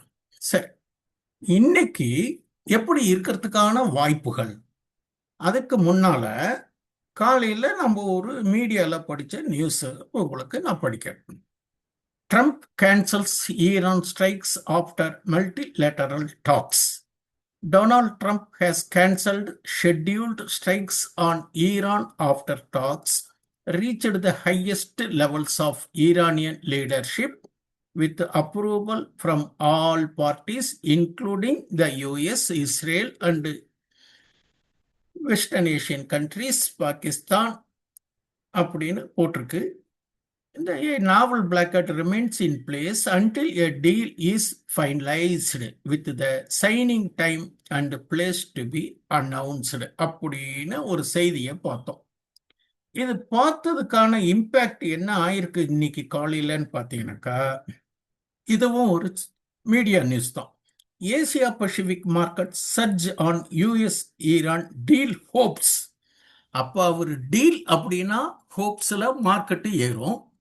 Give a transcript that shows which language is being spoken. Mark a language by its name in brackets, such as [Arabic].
[Tamil] சரி, இன்னைக்கு எப்படி இருக்கிறதுக்கான வாய்ப்புகள்? அதுக்கு முன்னால காலையில் நம்ம ஒரு மீடியாவில் படித்த நியூஸ் உங்களுக்கு நான் படிக்கிறேன். [English] Trump cancels Iran strikes after multilateral talks. Donald Trump has cancelled scheduled strikes on Iran after talks reached the highest levels of Iranian leadership with approval from all parties, including the US, Israel, and Western Asian countries, Pakistan [Tamil] அப்படின்னு போட்டிருக்கு. [English] The novel blackout remains in place until a deal is finalized with the signing time and place to be announced [Tamil] அப்படின்னு ஒரு செய்தியை பார்த்தோம். இது பார்த்ததுக்கான impact என்ன ஆயிருக்கு இன்னைக்கு காலையிலன்னு பார்த்தீங்கன்னாக்கா, இதுவும் ஒரு மீடியா நியூஸ் தான். [English] Asia Pacific market surge on US Iran deal hopes. [Tamil] அப்போ அவர் டீல் அப்படின்னா ஹோப்ஸில் மார்க்கெட்டு ஏறும்.